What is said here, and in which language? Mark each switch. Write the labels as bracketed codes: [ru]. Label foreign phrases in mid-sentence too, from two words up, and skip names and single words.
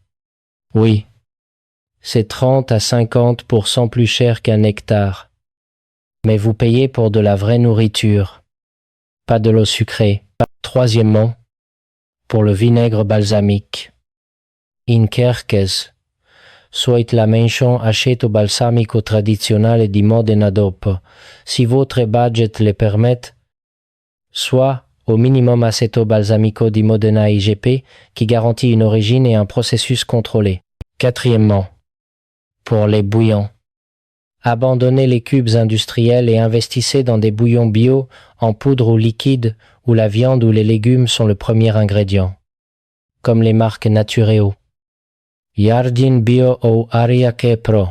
[fr] Oui, c'est 30 à 50% plus cher qu'un nectar. Mais vous payez pour de la vraie nourriture, pas de l'eau sucrée. Troisièmement, pour le vinaigre balsamique. In Kerkes, soit la mention [it] aceto balsamico tradizionale di Modena [fr] dopo, si votre budget le permet, soit au minimum [it] aceto balsamico di Modena IGP [fr] qui garantit une origine et un processus contrôlé. Quatrièmement, pour les bouillons. Abandonnez les cubes industriels et investissez dans des bouillons bio, en poudre ou liquide, où la viande ou les légumes sont le premier ingrédient. Comme les marques Natureo. Jardin Bio ou Ariake Pro.